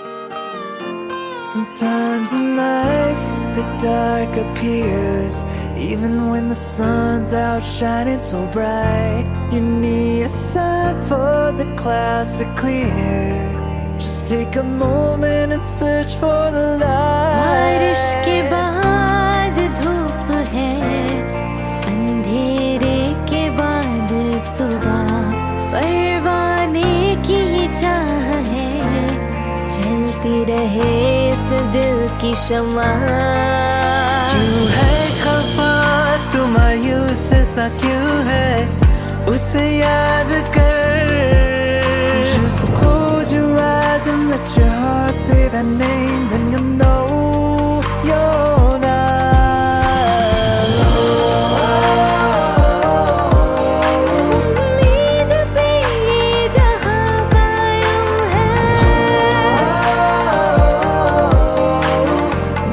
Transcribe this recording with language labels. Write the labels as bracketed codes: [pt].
[en] Sometimes in life the dark appears, even when the sun's out shining so bright. You need a sign for the clouds to clear. Just take a moment and search for the light. [hi] बारिश के बाद धूप है, अंधेरे के बाद सुबह, परवाने की चाह है, जलती रहे इस दिल की शमा। क्यों है खफा सा क्यों है उसे याद कर [en] Just close your eyes and let your heart say that name Then you'll know you're not [hi] उम्मीद पे ये जहां कायम है